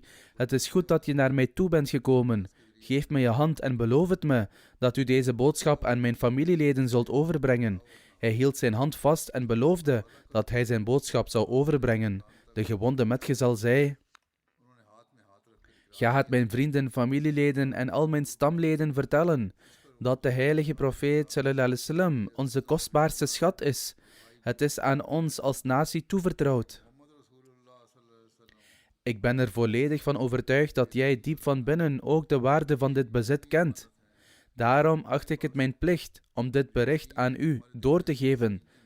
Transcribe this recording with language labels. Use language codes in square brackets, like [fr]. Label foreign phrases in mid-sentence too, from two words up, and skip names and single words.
[nl] Het is goed dat je naar mij toe bent gekomen. Geef me je hand en beloof het me dat u deze boodschap aan mijn familieleden zult overbrengen." Hij hield zijn hand vast en beloofde dat hij zijn boodschap zou overbrengen. De gewonde metgezel zei: "Ga het mijn vrienden, familieleden en al mijn stamleden vertellen dat de heilige profeet [ar] صلى الله عليه وسلم [nl] onze kostbaarste schat is. Het is aan ons als natie toevertrouwd. Ik ben er volledig van overtuigd dat jij diep van binnen ook de waarde van dit bezit kent. Daarom acht ik het mijn plicht om dit bericht aan u door te geven.